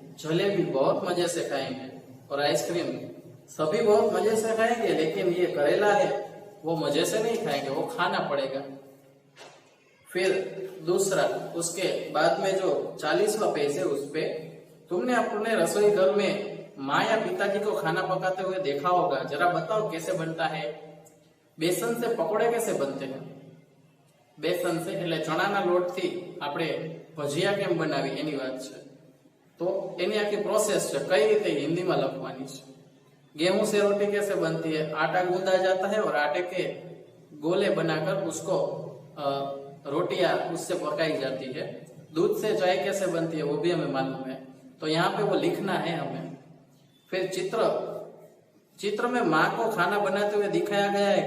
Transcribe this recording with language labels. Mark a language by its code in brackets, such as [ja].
[hi] जलेबी बहुत मजे से खाएंगे. और आइसक्रीम सभी बहुत मजे से खाएंगे, लेकिन ये करेला है वो मजे से नहीं खाएंगे, वो खाना पड़ेगा. फिर दूसरा, उसके बाद में जो 40वां पेज है उस पे तुमने अपने रसोई घर में माँ या पिताजी को खाना पकाते हुए देखा होगा, जरा बताओ कैसे बनता है। बेसन से पकोड़े कैसे बनते हैं? बेसन से [gu] એટલે ચણાના લોટથી આપણે ભજીયા કેમ બનાવી એની વાત છે। તો એની આખી પ્રોસેસ છે, કઈ રીતે हिंदीમાં લખવાની છે। [hi] गेहूं से रोटी कैसे बनती है? आटा गूंदा जाता है और आटे के गोले बनाकर उसको रोटियां उससे पकाई जाती है। दूध से चाय कैसे बनती है वो भी हमें मालूम है, तो यहाँ पे वो लिखना है हमें। फिर चित्र में माँ को खाना बनाते हुए दिखाया गया है।